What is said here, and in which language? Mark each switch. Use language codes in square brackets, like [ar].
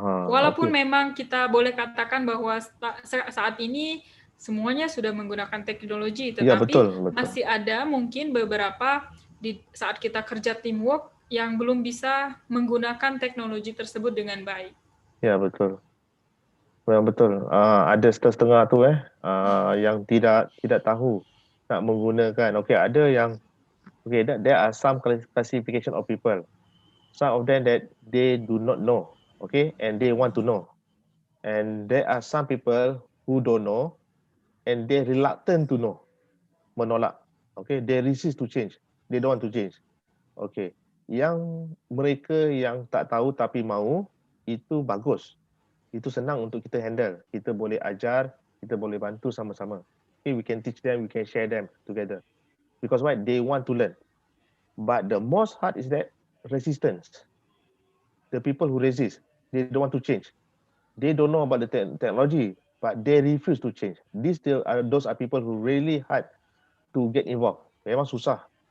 [id] Walaupun memang kita boleh katakan bahwa saat ini semuanya sudah menggunakan teknologi, tetapi masih ada mungkin beberapa saat kita kerja teamwork yang belum bisa menggunakan teknologi tersebut dengan baik. Ya, betul. Betul. [ms] Ada setengah tu yang tidak tahu nak menggunakan. Ada yang [en] there are some classification of people. Some of them that they do not know, and they want to know. And there are some people who don't know, and they reluctant to know, menolak. They resist to change. They don't want to change. [ms] Yang mereka yang tak tahu tapi mahu, itu bagus. Itu senang untuk kita handle. Kita boleh ajar, kita boleh bantu sama-sama. [en] We can teach them, we can share them together. Because why? They want to learn. But the most hard is that resistance. The people who resist, they don't want to change. They don't know about the technology, but they refuse to change. Those are people who really hard to get involved. [ms] Memang susah.